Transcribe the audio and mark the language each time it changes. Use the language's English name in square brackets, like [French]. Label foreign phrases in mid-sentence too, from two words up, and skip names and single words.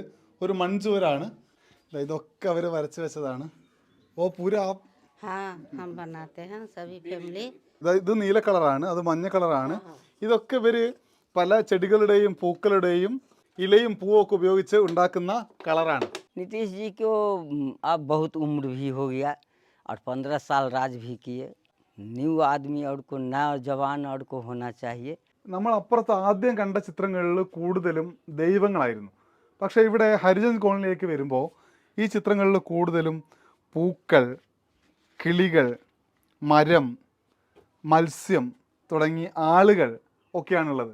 [Malayalam] ഒരു മൺചുവരാണ്, ഇതൊക്കെ അവർ വരച്ച് വെച്ചതാണ്. ഓ പൂരാ ഇത് നീല കളറാണ്, അത് മഞ്ഞ കളറാണ്. ഇതൊക്കെ ഇവർ പല ചെടികളുടെയും പൂക്കളുടെയും ഇലയും പൂവൊക്കെ ഉപയോഗിച്ച് ഉണ്ടാക്കുന്ന കളറാണ്. [Hindi] नीतीश जी को अब बहुत उम्र भी हो गया और 15 साल राज भी किए. न्यू आदमी और को नया जवान और को होना चाहिए. [Malayalam] നമ്മൾ അപ്പുറത്ത് ആദ്യം കണ്ട ചിത്രങ്ങളിൽ കൂടുതലും ദൈവങ്ങളായിരുന്നു. പക്ഷേ ഇവിടെ ഹരിജൻ കോളനിയിലേക്ക് വരുമ്പോൾ ഈ ചിത്രങ്ങളിൽ കൂടുതലും പൂക്കൾ, കിളികൾ, മരം, മത്സ്യം തുടങ്ങി ആളുകൾ ഒക്കെയാണുള്ളത്.